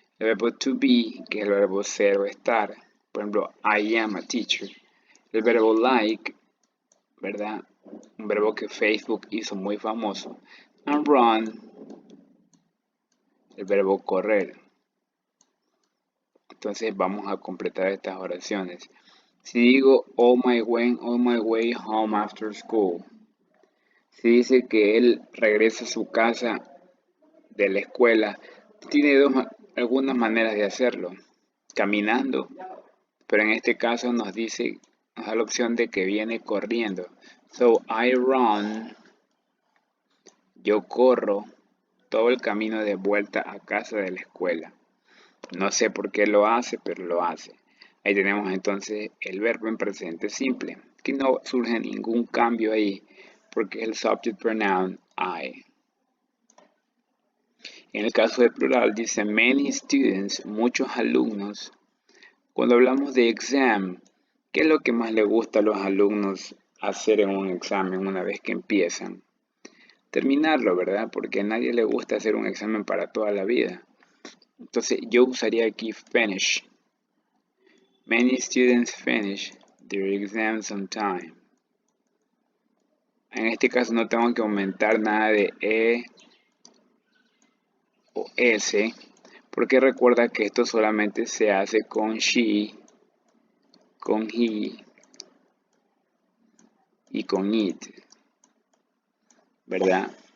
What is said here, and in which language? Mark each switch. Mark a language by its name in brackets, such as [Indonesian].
[Spanish] El verbo to be, que es el verbo ser o estar. Por ejemplo, [English] I am a teacher. [Spanish] El verbo like, ¿verdad? Un verbo que Facebook hizo muy famoso. And run, el verbo correr. Entonces vamos a completar estas oraciones. Si digo [English] on my way home after school. [Spanish] Si dice que él regresa a su casa de la escuela, tiene algunas maneras de hacerlo. Caminando, pero en este caso nos da la opción de que viene corriendo. [English] So I run, [Spanish] yo corro todo el camino de vuelta a casa de la escuela. No sé por qué lo hace, pero lo hace. Ahí tenemos entonces el verbo en presente simple. Aquí no surge ningún cambio ahí, porque es el subject pronoun I. En el caso de plural dice many students, muchos alumnos. Cuando hablamos de exam, ¿qué es lo que más le gusta a los alumnos hacer en un examen una vez que empiezan? Terminarlo, ¿verdad? Porque a nadie le gusta hacer un examen para toda la vida. Entonces yo usaría aquí finish. [English] Many students finish their exams on time. [Spanish] En este caso no tengo que aumentar nada de E o S, porque recuerda que esto solamente se hace con she, con he y con it, ¿verdad?